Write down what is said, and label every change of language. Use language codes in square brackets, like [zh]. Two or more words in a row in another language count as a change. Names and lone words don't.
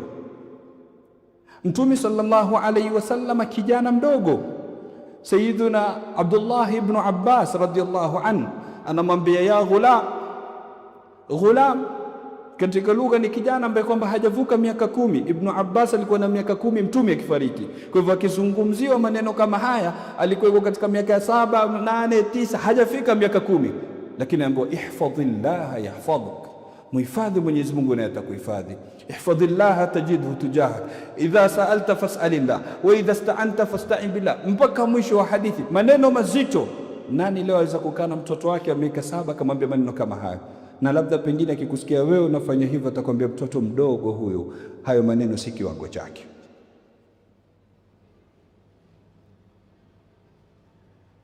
[sw] Mtume [ar] صلى الله عليه وسلم [sw] kijana mdogo, Sayyiduna Abdullah ibn Abbas [ar] رضي الله عنه [sw] anamwambia [ar] يا غلام, [sw] katika lugha ni kijana ambaye kwamba hajavuka miaka 10. Ibn Abbas alikuwa na miaka 10 mtume akifariki. Kwa hivyo akizungumziwa maneno kama haya alikuwa katika miaka 7, 8, 9, hajafika miaka 10. Lakini ambaye [ar] احفظ الله يحفظك, [sw] muhifadhi Mwenyezi Mungu naye atakuhifadhi. [ar] احفظ الله تجده تجاهك، إذا سألت فاسأل الله وإذا استعنت فاستعن بالله, [sw] mpaka mwisho wa hadithi. Maneno mazito. Nani leo aweza kukaa na mtoto wake wa miaka 7 akamwambia maneno kama haya? Na labda pengine akikusikia wewe unafanya hivyo atakwambia mtoto mdogo huyo, hayo maneno si kiwango chake.